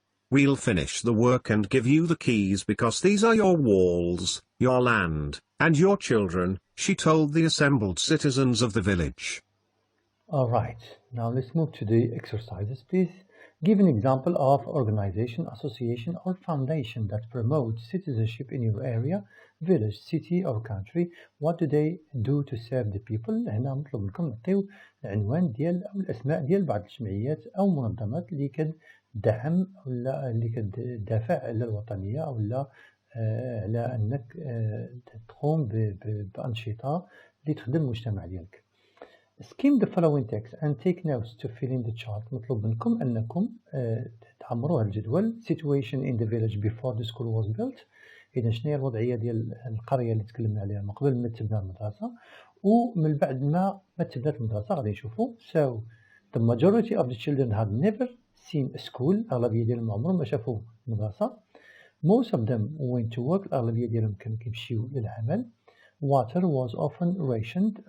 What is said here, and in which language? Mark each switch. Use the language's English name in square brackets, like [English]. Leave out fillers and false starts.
[English] We'll finish the work and give you the keys because these are your walls, your land, and your children, she told the assembled citizens of the village. Alright, now let's move to the exercises, please. Give an example of organization, association, or foundation that promotes citizenship in your area, village, city, or country. What do they do to serve the people? [Arabic] هنا نطلب منكم نعطيو العنوان ديال أو الأسماء ديال بعض الجمعيات أو منظمات اللي كتدعم ولا اللي كتدافع على الوطنية أو لا على أنك تقوم بأنشطة اللي تخدم المجتمع ديالك. [English] Skim the following text and take notes to fill in the chart. [Arabic] مطلوب منكم أنكم تعمروا الجدول. [English] Situation in the village before the school was built. [Arabic] إذا شنو هي الوضعية ديال القرية اللي تكلمنا عليها من قبل ما تبنى المدرسة ومن بعد ما تبنى المدرسة غادي نشوفوا. [English] So the majority of the children had never seen a school. [Arabic] الأغلبية ديالهم عمرهم ما شافوا المدرسة. [English] Most of them went to work. [Arabic] الأغلبية ديالهم كانوا كيمشيو للعمل. [English] Water was often rationed.